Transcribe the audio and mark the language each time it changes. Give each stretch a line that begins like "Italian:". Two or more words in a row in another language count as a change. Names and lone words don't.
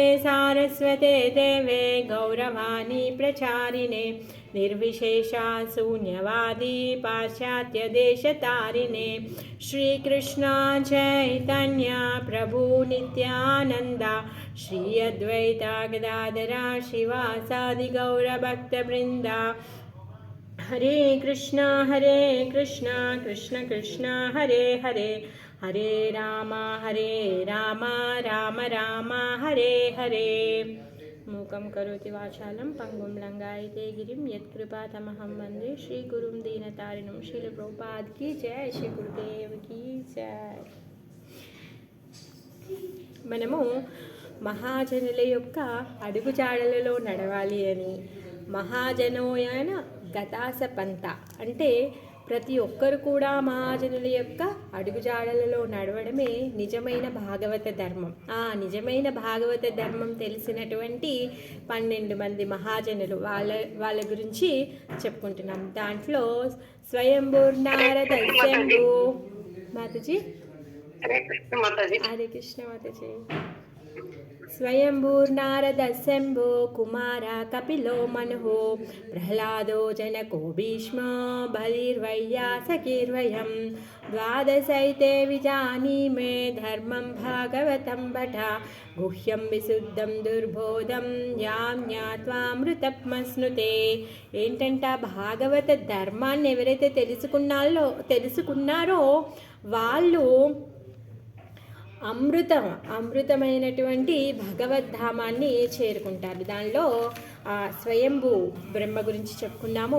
Sanskrit: सारस्वते देवे गौरवाणी प्रचारिणे निर्विशेषा शून्यवादी पाश्चात्यदेशतारिणे श्रीकृष्ण चैतन्य प्रभु नित्यानन्दा श्री अद्वैता गदाधरा शिवासादि गौरभक्तवृन्दा हरे कृष्णा कृष्ण कृष्ण हरे हरे हरे राम राम राम हरे हरे। मूकं करोति वाचालं पंगुं लंगायते गिरिं यत्कृपातमहं वन्दे श्रीगुरुं दीनतारिणं
Hindi: श्रील प्रभुपाद की जय श्री गुरुदेव की जय।
Telugu: మనము మహాజనుల యొక్క అడుగుజాడలలో నడవాలి అని మహాజనోయన గతాస పంత అంటే ప్రతి ఒక్కరు కూడా మహాజనుల యొక్క అడుగుజాడలలో నడవడమే నిజమైన భాగవత ధర్మం. ఆ నిజమైన భాగవత ధర్మం తెలిసినటువంటి 12 మంది మహాజనులు వాళ్ళ గురించి చెప్పుకుంటున్నాం.
Sanskrit: దాంట్లో స్వయంభూర్నారద శంభు
Hindi: माताजी हरे कृष्ण माताजी
Sanskrit: स्वयंभूर्नारद शंभो कुमार कपिलो मनुः प्रह्लादो जनको भीष्म बलिर्वैयासकीर्वयं द्वादशैते विजानीमे धर्मं भागवतं भट गुह्यं विशुद्धं दुर्बोधं यां జ్ఞాత్వామృతమశ్నుతే.
Telugu: ఏంటంట భాగవత ధర్మాన్ని ఎవరైతే తెలుసుకున్నారో వాళ్ళు అమృతమైనటువంటి భగవద్ధామాన్ని చేరుకుంటారు. దానిలో స్వయంభూ బ్రహ్మ గురించి చెప్పుకున్నాము.